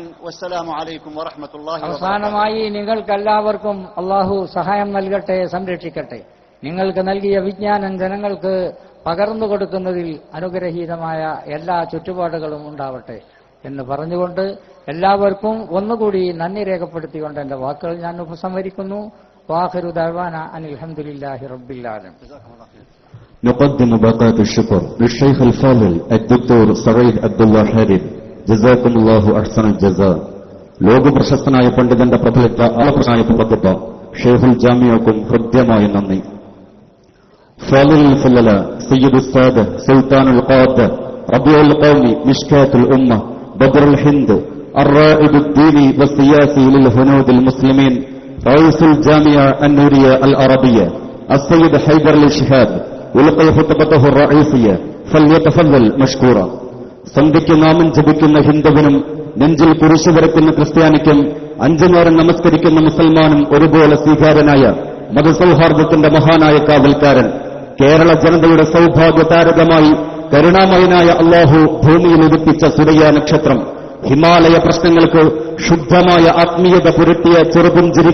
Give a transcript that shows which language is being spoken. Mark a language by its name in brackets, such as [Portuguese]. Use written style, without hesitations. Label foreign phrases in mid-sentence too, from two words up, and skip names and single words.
[Arabic] والسلام عليكم ورحمة الله وبركاته. [Malayalam] അവസാനമായി നിങ്ങൾക്കെല്ലാവർക്കും അള്ളാഹു സഹായം നൽകട്ടെ, സംരക്ഷിക്കട്ടെ. നിങ്ങൾക്ക് നൽകിയ വിജ്ഞാനം ജനങ്ങൾക്ക് പകർന്നു കൊടുക്കുന്നതിൽ അനുഗ്രഹീതമായ എല്ലാ ചുറ്റുപാടുകളും ഉണ്ടാവട്ടെ എന്ന് പറഞ്ഞുകൊണ്ട് എല്ലാവർക്കും ഒന്നുകൂടി നന്ദി രേഖപ്പെടുത്തിക്കൊണ്ട് എന്റെ വാക്കുകൾ ഞാൻ ഉപസംഹരിക്കുന്നു. [Arabic] وآخر دعوانا أن الحمد لله رب العالمين. نقدم باقات الشكر للشيخ الفاضل الدكتور سعيد عبد الله حارث، جزاكم الله أحسن الجزاء. [Malayalam] ലോക പ്രശസ്തനായ പണ്ഡിതന്റെ പ്രഫലിത ആളപ്രസായ പങ്കെടുത്ത ഷെയ്ഖുൽ ജാമിയക്കും ഹൃദ്യമായ നന്ദി. [Arabic] فاضل فللة سيد السادة سلطان القادة ربيع القوم مشكاة الأمة بدر الهند الرائد الديني والسياسي للهنود المسلمين رئيس الجامعة النورية العربية السيد حيدر الشهاب يلقي خطبته الرئيسية فليتفضل مشكورا. [Malayalam] സന്ധ്യയ്ക്ക് നാമം ജപിക്കുന്ന ഹിന്ദുവിനും നെഞ്ചിൽ കുരിശു വരയ്ക്കുന്ന ക്രിസ്ത്യാനിക്കും 5 നേരം നമസ്കരിക്കുന്ന മുസൽമാനും ഒരുപോലെ സ്വീകാര്യനായ മതസൗഹാർദ്ദത്തിന്റെ മഹാനായ കാവൽക്കാരൻ, കേരള ജനതയുടെ സൗഭാഗ്യ താരകമായി കരുണാമയനായ അള്ളാഹു ഭൂമിയിൽ ഉദിപ്പിച്ച സുരയ്യ നക്ഷത്രം, ഹിമാലയ പ്രശ്നങ്ങൾക്ക് ശുദ്ധമായ ആത്മീയത പുരട്ടിയ ചെറുപുഞ്ചിരി